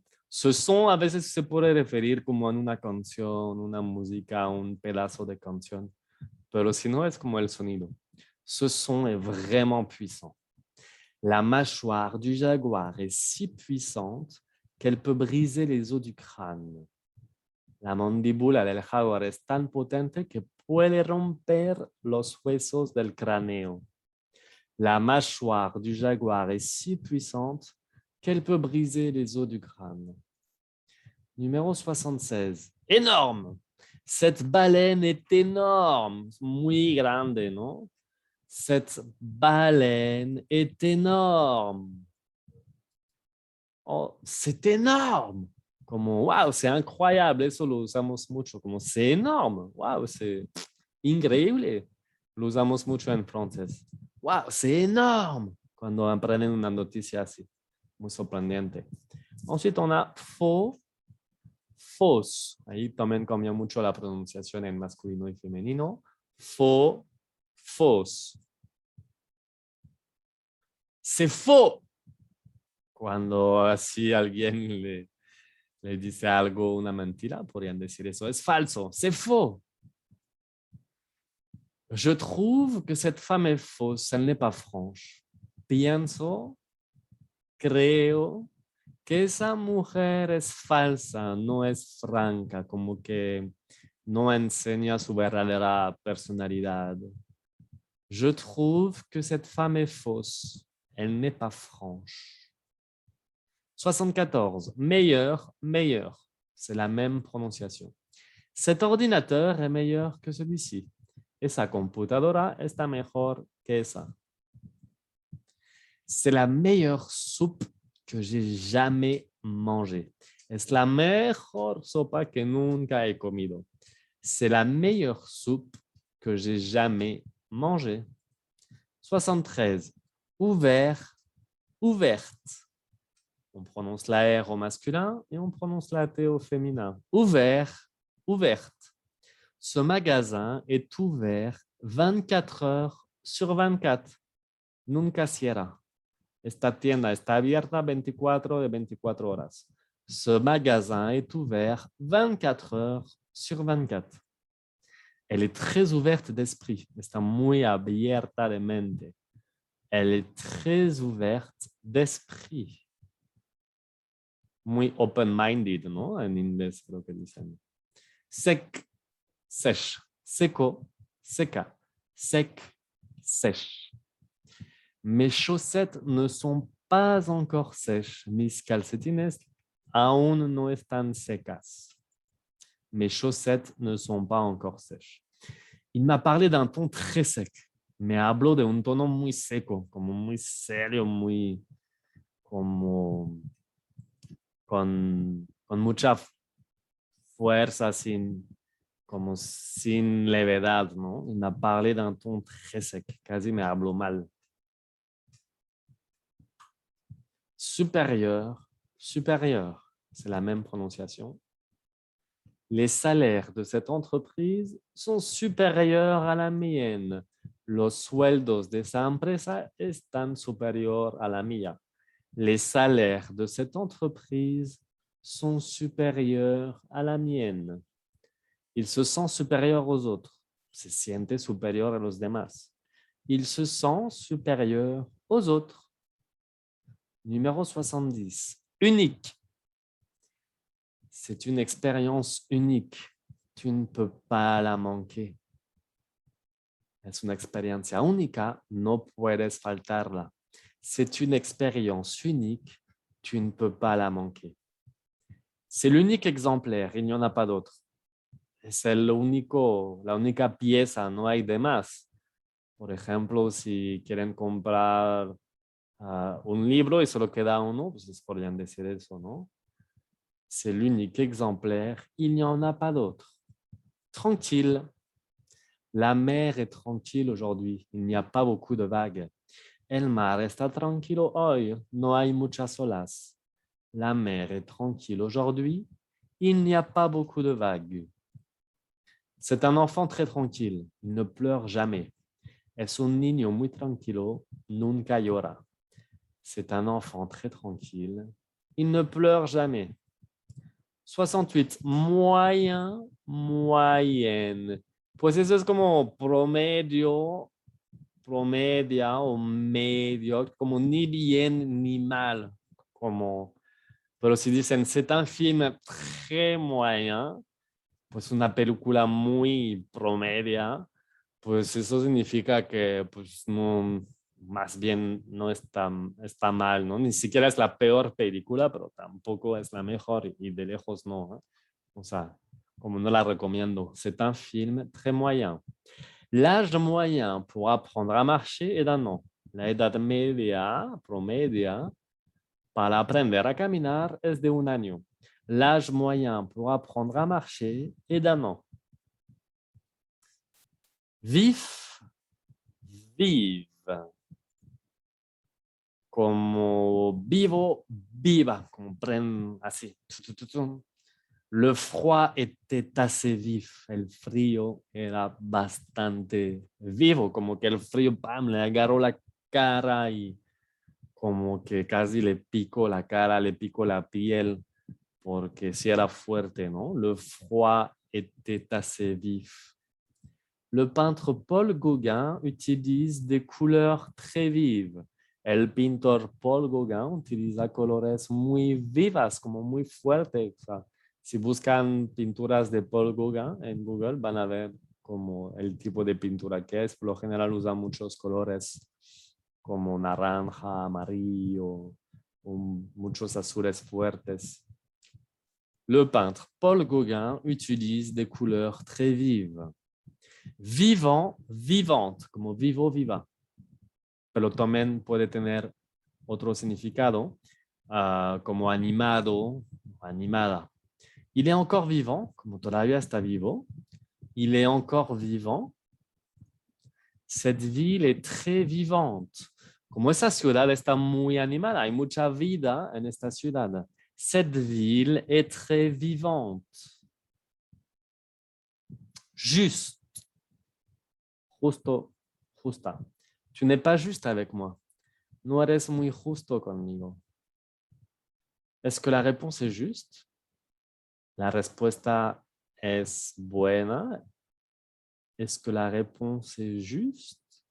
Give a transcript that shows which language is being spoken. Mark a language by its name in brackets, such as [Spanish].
[French] Ce son [Spanish] a veces se puede referir como en una canción, una música, un pedazo de canción, pero si no es como el sonido. [French] Ce son est vraiment puissant. La mâchoire du jaguar est si puissante qu'elle peut briser les os du crâne. [Spanish] La mandíbula del jaguar es tan potente que puede romper los huesos del cráneo. [French] La mâchoire du jaguar est si puissante qu'elle peut briser les os du crâne. Numéro 76. Énorme. Cette baleine est énorme. [Spanish] Muy grande, [French] non? Cette baleine est énorme. Oh, c'est énorme. Como, wow, c'est incroyable. [Spanish] Eso lo usamos mucho. Como, [French] c'est énorme. [Spanish] Wow, [French] c'est [Spanish] increíble. Lo usamos mucho en francés. Wow, [French] c'est énorme. [Spanish] Cuando aprenden una noticia así. Muy sorprendente. [French] Ensuite, on a faux, fausse. [Spanish] Ahí también cambia mucho la pronunciación en masculino y femenino. [French] Faux, fausse. C'est faux. [Spanish] Cuando así alguien le dice algo, una mentira, podrían decir eso. Es falso, [French] c'est faux. Je trouve que cette femme est fausse, elle n'est pas franche. [Spanish] Pienso, creo que esa mujer es falsa, no es franca, como que no enseña su verdadera personalidad. [French] Je trouve que cette femme est fausse, elle n'est pas franche. 74. Meilleur, meilleur. C'est la même prononciation. Cet ordinateur est meilleur que celui-ci. [Spanish] Esa computadora está mejor que esa. [French] C'est la meilleure soupe que j'ai jamais mangée. [Spanish] Es la mejor sopa que nunca he comido. [French] C'est la meilleure soupe que j'ai jamais mangée. 73. Ouvert, ouverte. On prononce la R au masculin et on prononce la T au féminin. Ouvert, ouverte. Ce magasin est ouvert 24 heures sur 24. [Spanish] Nunca cierra. Esta tienda está abierta 24 de 24 horas. [French] Ce magasin est ouvert 24 heures sur 24. Elle est très ouverte d'esprit. [Spanish] Está muy abierta de mente. [French] Elle est très ouverte d'esprit. [Spanish] Muy open-minded, ¿no? En inglés creo que dicen. [French] Sec, sèche. [Spanish] Seco, seca. [French] Sec, sèche. Mes chaussettes ne sont pas encore sèches. [Spanish] Mis calcetines aún no están secas. [French] Mes chaussettes ne sont pas encore sèches. Il m'a parlé d'un ton très sec. [Spanish] Me habló de un tono muy seco, como muy serio, muy como con mucha fuerza, como sin levedad, ¿no? [French] Il m'a parlé d'un ton très sec, [Spanish] casi me habló mal. [French] Supérieur, supérieur, c'est la même prononciation. Les salaires de cette entreprise sont supérieurs à la mienne. [Spanish] Los sueldos de esa empresa están superior a la mía. [French] Les salaires de cette entreprise sont supérieurs à la mienne. Il se sent supérieur aux autres. [Spanish] Se siente supérieur a los demás. [French] Il se sent supérieur aux autres. Numéro 70. Unique. C'est une expérience unique. Tu ne peux pas la manquer. [Spanish] Es una experiencia única, no puedes faltarla. [French] C'est une expérience unique, tu ne peux pas la manquer. C'est l'unique exemplaire, il n'y en a pas d'autre. [Spanish] Es la única pieza, no hay de más. Por ejemplo, si quieren comprar un libro y solo queda uno, pues les podrían decir eso, ¿no? [French] C'est l'unique exemplaire, il n'y en a pas d'autre. Tranquille. La mer est tranquille aujourd'hui, il n'y a pas beaucoup de vagues. [Spanish] El mar está tranquilo hoy, no hay muchas olas. [French] La mer est tranquille aujourd'hui, il n'y a pas beaucoup de vagues. C'est un enfant très tranquille, il ne pleure jamais. [Spanish] Es un niño muy tranquilo, nunca llora. [French] C'est un enfant très tranquille, il ne pleure jamais. 68. Moyen, moyenne. [Spanish] Pues eso es como promedio, promedia o medio, como ni bien ni mal. Como, pero si dicen [French] c'est un film très moyen, [Spanish] pues una película muy promedia, pues eso significa que pues no, más bien no está mal, ¿no? Ni siquiera es la peor película, pero tampoco es la mejor y de lejos no, ¿eh? O sea, como no la recomiendo. [French] C'est un film très moyen. L'âge moyen pour apprendre à marcher est d'un an. [Spanish] La edad media, promedia, para aprender a caminar es de un año. [French] L'âge moyen pour apprendre à marcher est d'un an. Vif, vive. [Spanish] Como vivo, viva. Como así. [French] Le froid était assez vif. [Spanish] El frío era bastante vivo. Como que el frío, ¡pam!, le agarró la cara y como que casi le picó la cara, le picó la piel, porque sí era fuerte, ¿no? [French] Le froid était assez vif. Le peintre Paul Gauguin utilise des couleurs très vives. [Spanish] El pintor Paul Gauguin utiliza colores muy vivas, como muy fuertes. O sea, si buscan pinturas de Paul Gauguin en Google, van a ver como el tipo de pintura que es. Por lo general usa muchos colores como naranja, amarillo, muchos azules fuertes. [French] Le peintre Paul Gauguin utilise des couleurs très vives. Vivant, vivante, [Spanish] como vivo, viva. Pero también puede tener otro significado, como animado, animada. [French] Il est encore vivant, [Spanish] como todavía está vivo. [French] Il est encore vivant. Cette ville est très vivante. [Spanish] Como esa ciudad está muy animada, hay mucha vida en esta ciudad. [French] Cette ville est très vivante. [Spanish] Juste. Justo, justa. [French] Tu n'es pas juste avec moi. [Spanish] No eres muy justo conmigo. [French] Est-ce que la réponse est juste? [Spanish] La respuesta es buena. [French] Est-ce que la réponse est juste?